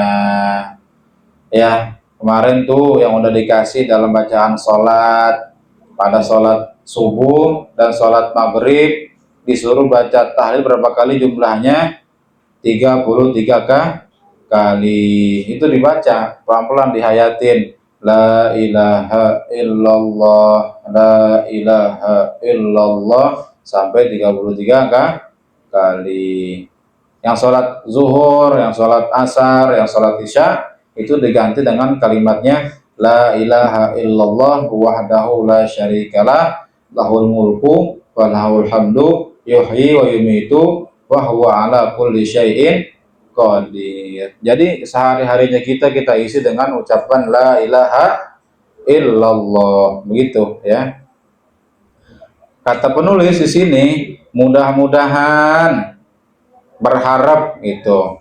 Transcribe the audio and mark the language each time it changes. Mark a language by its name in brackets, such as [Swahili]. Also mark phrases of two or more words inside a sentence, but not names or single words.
[Indonesian] Ya, kemarin tuh yang udah dikasih dalam bacaan sholat, pada sholat subuh dan sholat maghrib disuruh baca tahlil berapa kali jumlahnya? 33 kali. Itu dibaca pelan-pelan, [Arabic] dihayatin, لا إله إلا الله، لا إله إلا الله, [Indonesian] sampai 33 kali. Yang sholat zuhur, yang sholat asar, yang sholat isya itu diganti dengan kalimatnya [Arabic] لا إله إلا الله وحده لا شريك له، له الملك وله الحمد يحيي ويميت وهو على كل شيء قدير. [Indonesian] Jadi sehari-harinya kita isi dengan ucapan [Arabic] لا إله إلا الله, [Indonesian] begitu ya. Kata penulis di sini, mudah-mudahan, berharap gitu.